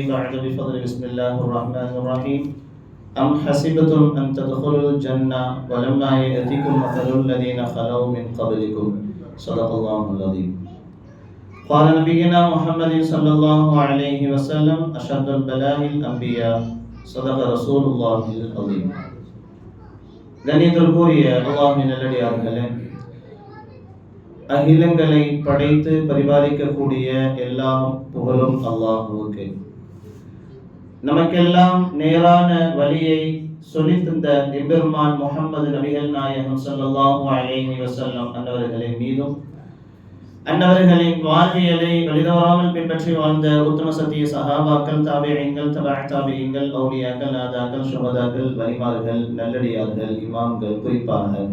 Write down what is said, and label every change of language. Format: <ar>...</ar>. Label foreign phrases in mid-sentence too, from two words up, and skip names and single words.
<ar>بعد بفضل بسم الله الرحمن الرحيم. أم حسبتم أن تدخلوا الجنة ولما يأتكم مثل الذين خلوا من قبلكم صدق الله العظيم. قال نبينا محمد صلى الله عليه وسلم: أشد البلاء الأنبياء صدق رسول الله العظيم.</ar> <ta>கண்ணியத்திற்குரிய அல்லாஹ்வின் நல்லடியார்களே, அகிலங்களை படைத்து பரிபாலிக்கக்கூடிய எல்லா புகழும் அல்லாஹ்வுக்கே. நமக்கெல்லாம் நேரான வழியை சொல்லித் தந்த எம்பெருமான் முஹம்மது நபிகள் நாயகம்</ta> <ar>صلى الله عليه وسلم</ar> <ta>அன்னவர்களின் மீதும், அன்னவர்களின் வாழ்வியலை வழிதவறாமல் பின்பற்றி வாழ்ந்த உத்தம சத்திய சஹாபாக்கள், தாபிஈன்கள், தபஅ தாபிஈன்கள், அவுலியாக்கள், நாதாக்கள், ஷுஹதாக்கள், வலிமார்கள், நல்லடியார்கள், இமாம்கள், குறிப்பாக</ta>